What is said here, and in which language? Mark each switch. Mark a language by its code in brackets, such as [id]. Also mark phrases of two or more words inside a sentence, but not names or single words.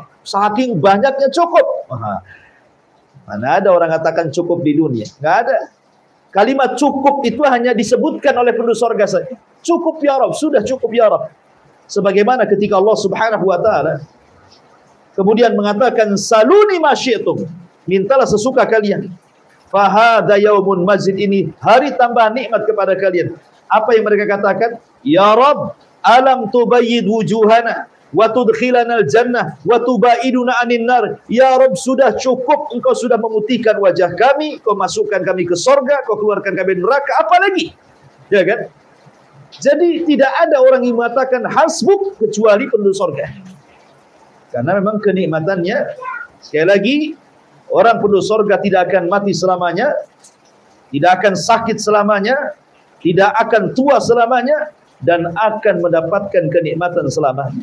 [id] Saking banyaknya cukup. Mana ada orang katakan cukup di dunia? Nggak ada. Kalimat cukup itu hanya disebutkan oleh penduduk sorga saja. Cukup [ar] يا رب, [id] sudah cukup [ar] يا رب. [id] Sebagaimana ketika Allah [ar] سبحانه وتعالى [id] kemudian mengatakan [ar] سلوني ما شئتم, [id] mintalah sesuka kalian. [ar] فهذا يوم مزيد, [id] ini hari tambah nikmat kepada kalian. Apa yang mereka katakan? [ar] يا رب ألم تبيض وجوهنا وتدخلنا الجنة وتبعدنا عن النار. يا رب, [id] sudah cukup, engkau sudah memutihkan wajah kami, kau masukkan kami ke sorga, kau keluarkan kami neraka, apa lagi? Ya kan? Jadi tidak ada orang yang mengatakan hasbuk kecuali penduduk sorga. Karena memang kenikmatannya, sekali lagi, orang penduduk sorga tidak akan mati selamanya, tidak akan sakit selamanya, tidak akan tua selamanya, dan akan mendapatkan kenikmatan selamanya.